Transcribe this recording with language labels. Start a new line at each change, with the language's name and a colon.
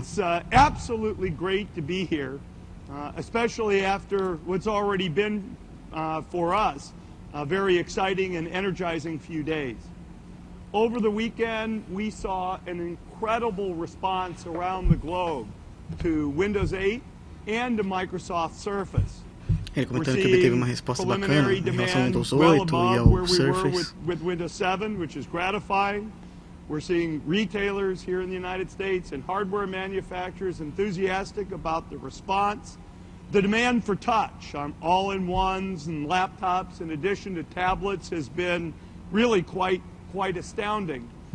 English: It's absolutely great to be here, especially after what's already been, for us, a very exciting and energizing few days. Over the weekend, we saw an incredible response around the globe to Windows 8 and to Microsoft Surface.
Portuguese: Ele comentando que obteve uma resposta bacana em relação ao Windows 8 e ao Surface.
English: With Windows 7, which is gratifying. We're seeing retailers here in the United States and hardware manufacturers enthusiastic about the response. The demand for touch on all-in-ones and laptops in addition to tablets has been really quite astounding.